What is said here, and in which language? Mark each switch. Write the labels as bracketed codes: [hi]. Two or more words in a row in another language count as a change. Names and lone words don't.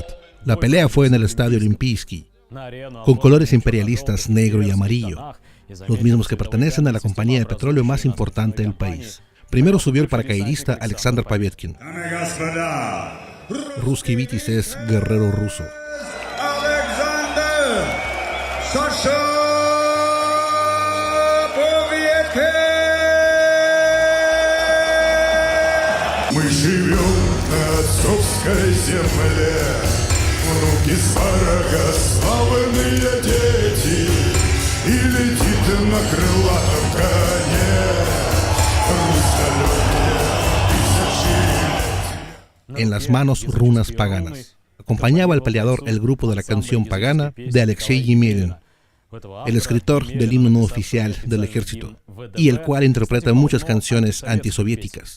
[es] La pelea fue en el Estadio Olimpijski, con colores imperialistas negro y amarillo, los mismos que pertenecen a la compañía de petróleo más importante del país. Primero subió el paracaidista Alexander Povetkin. Ruski Vitis es guerrero ruso. [ru] Мы живем на отцовской земле, внуки сварога, славные дети, и летит на крылатом коне. [es] En las manos runas paganas. Acompañaba al peleador el grupo de la canción pagana de Alexei Yemelin, el escritor del himno no oficial del ejército, y el cual interpreta muchas canciones antisoviéticas.